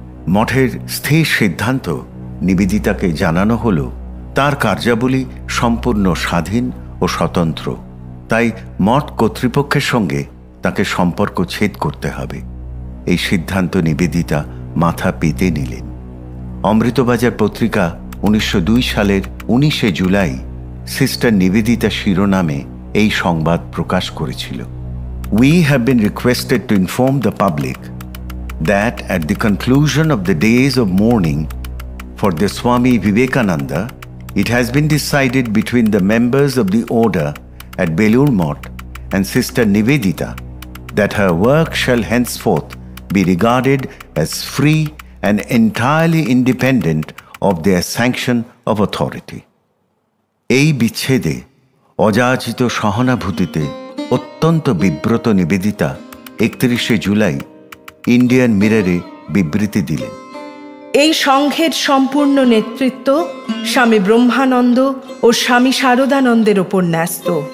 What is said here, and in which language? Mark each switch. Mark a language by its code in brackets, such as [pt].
[bn] মঠের স্থির সিদ্ধান্ত নিবেদিতাকে জানানো হল, তার কার্যাবলী সম্পূর্ণ স্বাধীন ও স্বতন্ত্র, তাই মঠ কর্তৃপক্ষের সঙ্গে তাকে সম্পর্ক ছেদ করতে হবে। এই সিদ্ধান্ত নিবেদিতা মাথা পেতে নিলেন। অমৃতবাজার পত্রিকা 1902 সালের 19 জুলাই সিস্টার নিবেদিতা শিরোনামে এই সংবাদ প্রকাশ করেছিল। [en] We have been requested to inform the public that at the conclusion of the days of mourning for the Swami Vivekananda, it has been decided between the members of the order at Belur Moth and Sister Nivedita that her work shall henceforth be regarded as free and entirely independent of their sanction of authority. [bn] এই বিচ্ছেদে অযাচিত সহানুভূতিতে অত্যন্ত বিব্রত Nivedita 31 July Indian মিররে বিবৃতি দিলেন। এই সংঘের সম্পূর্ণ নেতৃত্ব স্বামী ব্রহ্মানন্দ ও স্বামী শারদানন্দের ওপর ন্যস্ত।